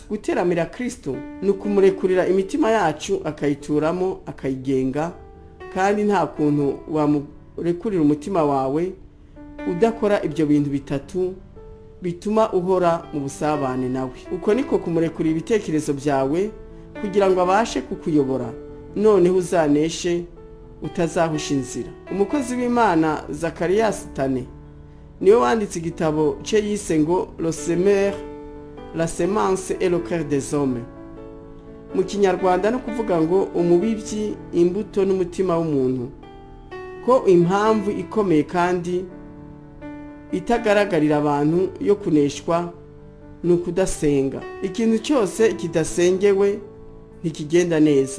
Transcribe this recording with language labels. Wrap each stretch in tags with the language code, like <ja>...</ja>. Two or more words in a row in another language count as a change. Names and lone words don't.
<rw>Guteramira Kristo ni kumurekurira imitima yacu akayituramo, akayigenga, kandi nta kuntu wamurekurira umutima wawe udakora ibyo bintu bitatu bituma uhora mu busabane nawe. Uko niko kumurekurira ibitekerezo byawe kugira ngo abashe kukuyobora, noneho uzaneshe utazahusha inzira. Umukozi w'Imana Zakariyasi Tane niwe wanditse igitabo cye yise ngo Le Semeur, la semence et le cœur des hommes. Mu Kinyarwanda no kuvuga ngo umubibyi, imbuto n'umutima w'umuntu, ko impamvu ikomeye kandi itagaragarira abantu yo kuneshwa ni ukudasenga. Ikintu cyose kidasengewe ntikigenda neza.</rw>